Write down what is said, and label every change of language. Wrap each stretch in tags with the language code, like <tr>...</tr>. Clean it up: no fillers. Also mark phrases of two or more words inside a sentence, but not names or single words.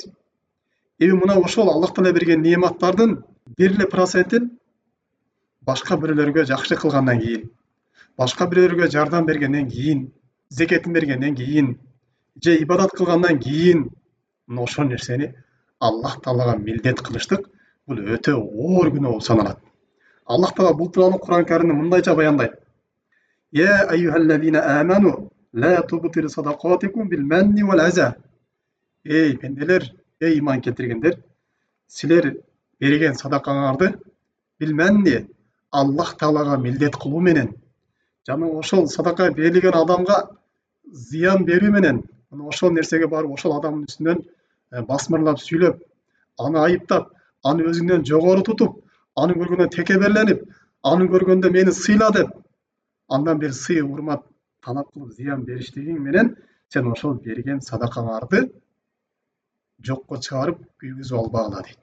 <ky>Эми мына ошол Аллах Таала берген неаматтардын 1% башка бирөөлөргө жакшылык кылгандан кийин, башка бирөөлөргө жардам бергенден кийин, зекетин бергенден кийин, же ибадат кылгандан кийин, мына ошол нерсени Аллах Таалага милдет кылыштык бул өтө оор күнөө болуп саналат. Аллах Таала бул тууралуу Куран Каримде мындайча баяндайт.</ky> <ar>يا أيها الذين آمنوا لا تبطلوا صدقاتكم بالمن والأذى.</ar> <ky>Эй пенделер, эй иман келтиргендер, силер берген садакаңарды</ky> <ar>بالمن</ar> <ky>Аллах Таалага милдет кылуу менен, жана ошол садака берилген адамга зыян берүү менен, ошол нерсеге барып ошол адамдын үстүнөн басмырлап сүйлөп, аны айыптап, аны өзүңдөн жогору тутуп, аны көргөндө текеберленип, аны көргөндө мени сыйла деп, андан бир сый урмат талап кылып зыян бериштигиң менен сен ошол берген садакаңарды жокко чыгарып күйгүзүп албагыла дейт.</ky>